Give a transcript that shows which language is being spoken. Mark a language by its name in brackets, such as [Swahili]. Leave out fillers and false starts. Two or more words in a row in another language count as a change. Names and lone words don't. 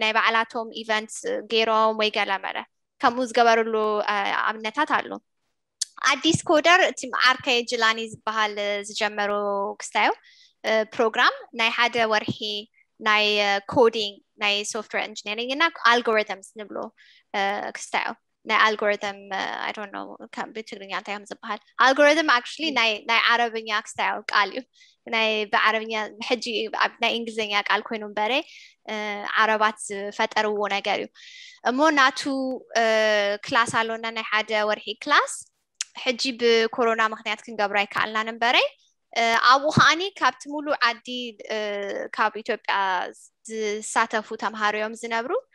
[Tigrinya] ናይ ባዕላቶም ኢቨንት ገይሮም ወይ ገለመለ ከምኡ ዝገበርሉ ኣብነታት ኣሎ አዲስ ኮደር እቲ ዓርከ ጅላኒ ዝበሃል ዝጀመሩ ክስታዮ ፕሮግራም ናይ ሓደ ወርሒ ናይ ኮዲንግ ናይ ሶፍትዌር ኢንጂነሪንግ እና አልጎሪትምስ ንብሎ ክስታዮ ናይ [English] algorithm I don't know [Tigrinya] ከም ብትግርኛ እንታይ ከም ዝበሃል [English] algorithm actually [Tigrinya] ናይ ዓረብኛ ክስታዮ ቃል እዩ ናይ ብዓረብኛ ሕጂ ናይ እንግሊዝኛ ቃል ኮይኑ እምበረ ዓረባት ዝፈጠርዎ ነገር እዩ እሞ ናቱ ክላስ ኣሎና ናይ ሓደ ወርሒ ክላስ ሕጂ ብኮሮና ምክንያት ክንገብራ ይከኣልናን እምበረ ኣብኡ ከዓኒ ካብቲ ሙሉእ ዓዲ ካብ ኢትዮጵያ ዝሳተፉ ተምሃሮዮም ዝነብሩ